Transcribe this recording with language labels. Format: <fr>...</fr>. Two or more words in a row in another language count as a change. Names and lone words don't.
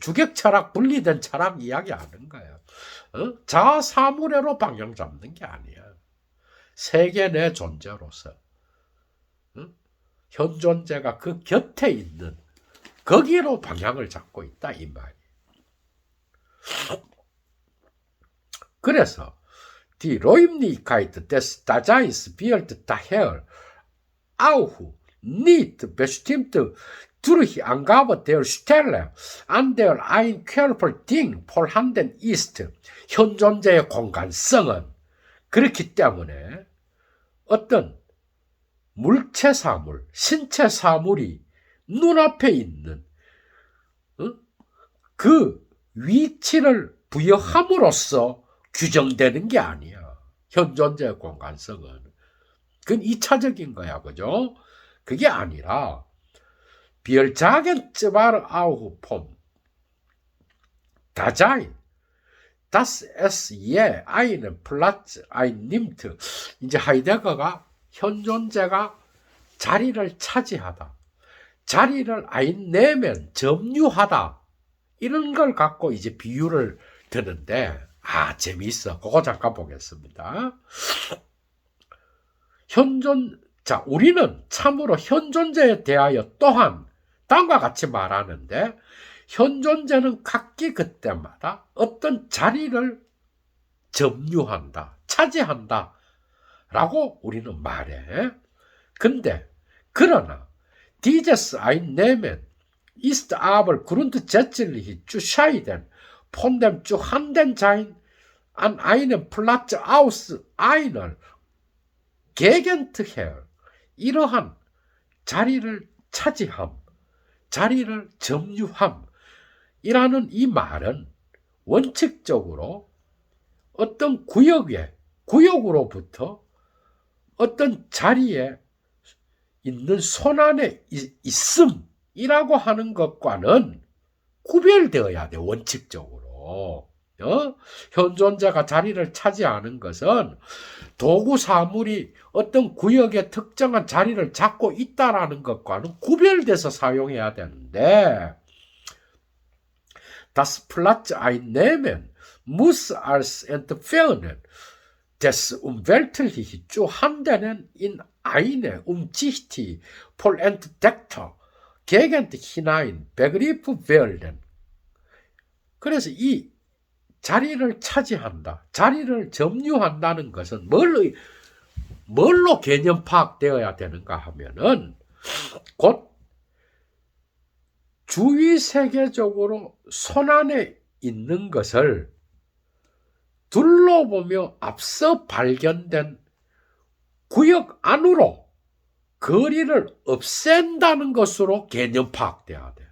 <ko>주객 철학, 분리된 철학 이야기하는 거예요. 자사물에로 방향 잡는 게 아니야. 세계 내 존재로서. 현 존재가 그 곁에 있는 거기로 방향을 잡고 있다 이 말이에요.</ko> <de>그래서 Die Räumlichkeit des Daseins wird daher auch nicht bestimmt durch Angabe der Stelle, an der ein Körperding vorhanden ist.</de> <ko>현 존재의 공간성은 그렇기 때문에 어떤 물체 사물, 신체 사물이 눈앞에 있는 그 위치를 부여함으로써 규정되는 게 아니야. 현 존재의 공간성은. 그건 2차적인 거야. 그죠? 그게 아니라</ko> <de>Wir sagen zwar auch vom Dasein, dass es je einen Platz einnimmt.</de> <ko>이제 하이데거가 현 존재가 자리를 차지하다, 자리를 einnehmen, 점유하다, 이런 걸 갖고 이제 비유를 드는데, 재미있어. 그거 잠깐 보겠습니다. 자, 우리는 참으로 현 존재에 대하여 또한 다음과 같이 말하는데, 현 존재는 각기 그때마다 어떤 자리를 점유한다, 차지한다 라고 우리는 말해. 근데 그러나</ko> <de>dieses Einnehmen ist aber grundsätzlich zu scheiden von dem Vorhandensein an einem Platz aus einer Gegend her.</de> <ko>이러한 자리를 차지함, 자리를 점유함 이라는 이 말은 원칙적으로 어떤 구역으로부터 어떤 자리에 있는 손안에 있음이라고 하는 것과는 구별되어야 돼, 원칙적으로. 현 존재가 자리를 차지하는 것은 도구 사물이 어떤 구역의 특정한 자리를 잡고 있다라는 것과는 구별돼서 사용해야 되는데,</ko> <de>Das Platz einnehmen muss als Entfernen des umweltlich zu Handelnden in eine die vollentdeckte Gegend hinein begriffen werden.</de> <ko>그래서 이 자리를 차지한다, 자리를 점유한다는 것은 뭘로 개념 파악되어야 되는가 하면은 곧 주위 세계적으로 손안에 있는 것을 둘러보며 앞서 발견된 구역 안으로 거리를 없앤다는 것으로 개념 파악돼야 돼.</ko>